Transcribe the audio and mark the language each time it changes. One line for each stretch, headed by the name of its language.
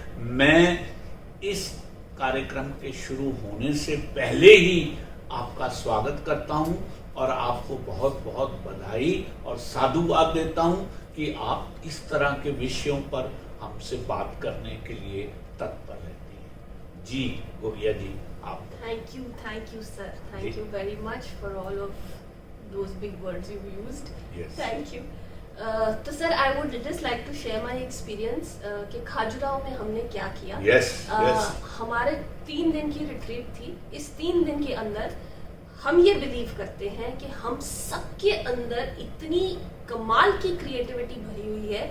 Hindi: मैं इस कार्यक्रम के शुरू होने से पहले ही आपका स्वागत करता हूं और आपको बहुत बहुत बधाई और साधुवाद देता हूं कि आप इस तरह के विषयों पर हमसे बात करने के लिए तत्पर रहती हैं। जी गोगिया जी, आप।
English: Thank you sir, thank you very much for all of those big words you used. Yes. Thank you.
Hindi: तो sir,
English: I would just like to share my experience
Hindi: कि खजुराहो में हमने क्या किया।
English: Yes, yes.
Hindi: हमारे 3 दिन की रिट्रीट थी। इस 3 दिन के अंदर हम ये बिलीव करते हैं कि हम सबके अंदर इतनी कमाल की क्रिएटिविटी भरी हुई है,